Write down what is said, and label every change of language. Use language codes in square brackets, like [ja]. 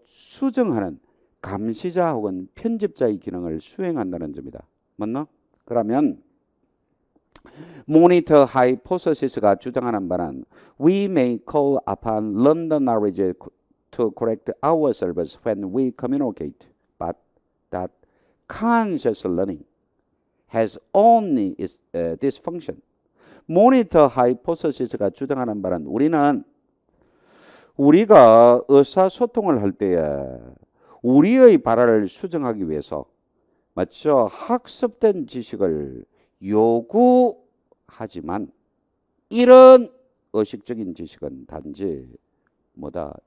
[ko] 수정하는 감시자 혹은 편집자의 기능을 수행한다는 점이다. 맞나? 그러면 모니터 하이포서시스가 주장하는 바는 [en] We may call upon London knowledge to correct ourselves when we communicate, but that conscious learning has only this function. [ko] 모니터 하이포서시스가 주장하는 바는 우리가 의사소통을 할 때에 우리의 발화를 수정하기 위해서 맞죠? 학습된 지식을 요구하지만 이런 의식적인 지식은 단지 뭐다?